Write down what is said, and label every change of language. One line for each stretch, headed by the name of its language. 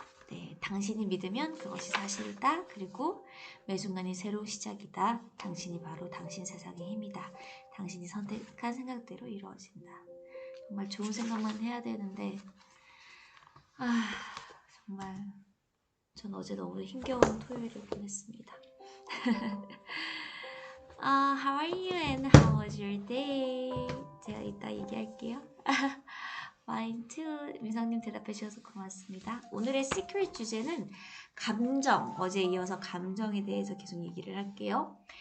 Korean: 네, 당신이 믿으면 그것이 사실이다. 그리고 매 순간이 새로운 시작이다. 당신이 바로 당신 세상의 힘이다. 당신이 선택한 생각대로 이루어진다. 정말 좋은 생각만 해야 되는데 정말 전 어제 너무 힘겨운 토요일을 보냈습니다.
English: How are you and how was your day?
Korean: 제가 이따 얘기할게요.
English: Fine too.
Korean: 민성님 대답해 주셔서 고맙습니다. 오늘의 시크릿 주제는 감정. 어제 이어서 감정에 대해서 계속 얘기를 할게요.